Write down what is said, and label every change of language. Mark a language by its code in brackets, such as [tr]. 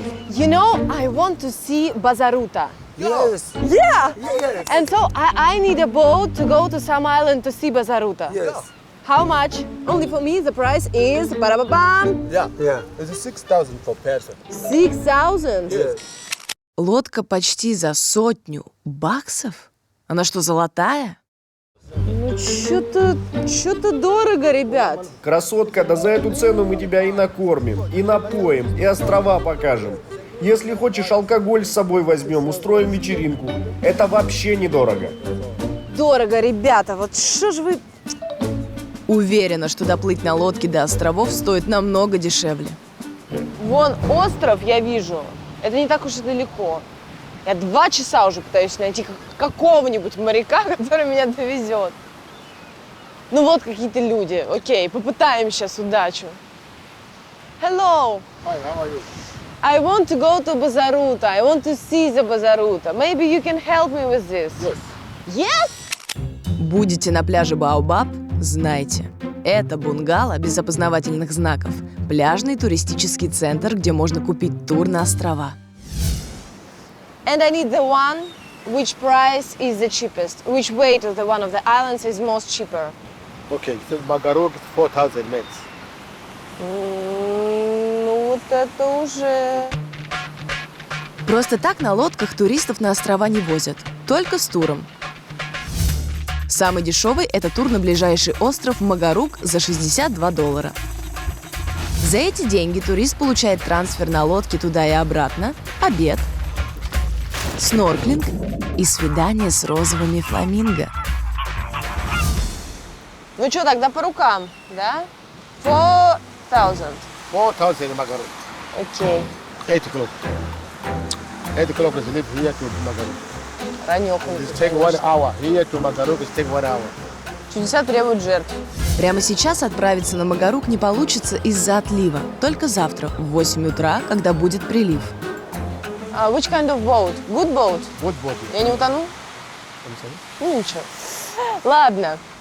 [en] You know, I want to see Bazaruta. Yes. Yeah. Yes. And so I need a boat to go to some island to see Bazaruta. Yes. How much? Only for me the price is ba-da-ba-bam, Yeah. Yeah. It's 6,000 per person. 6,000. Yes. [ru] Лодка почти за $100 Она что, золотая? Ну, что-то дорого, ребят. Красотка, да за эту цену мы тебя и накормим, и напоим, и острова покажем. Если хочешь, алкоголь с собой возьмем, устроим вечеринку. Это вообще недорого. Дорого, ребята. Вот что же вы... Уверена, что доплыть на лодке до островов стоит намного дешевле. Вон остров я вижу. Это не так уж и далеко. Я 2 часа уже пытаюсь найти какого-нибудь моряка, который меня довезет. Ну вот какие-то люди. Окей, попытаем сейчас удачу. [en] Hello. Hi, how are you? I want to go to Bazaruta. I want to see the Bazaruta. Maybe you can help me with this. Yes? [ru] Будете на пляже Баобаб, знайте. Это бунгало без опознавательных знаков. Пляжный туристический центр, где можно купить тур на острова. [en] And I need the one which price is the cheapest. Which way to the one of the islands is most cheaper. Okay, so Magaruk is 4,000 mets. [ru] Ну вот это уже... Просто так на лодках туристов на острова не возят. Только с туром. Самый дешевый – это тур на ближайший остров Магарук за $62. За эти деньги турист получает трансфер на лодке туда и обратно, обед, снорклинг и свидание с розовыми фламинго. Ну что, тогда по рукам, да? 4,000. 4,000 Magaruk. Окей. [en] 8 o'clock. 8 o'clock is leave here to Magaruk. [ru] Ранёху. [en] It take 1 hour. Here to Magaruk is take 1 hour. [ru] Чудеса требуют жертв. Прямо сейчас отправиться на Магарук не получится из-за отлива. Только завтра в 8 утра, когда будет прилив. [en] Which kind of boat? Good boat? What boat? [ru] Я не утону? [en] I'm sorry? [ru] Ну ничего. Ладно.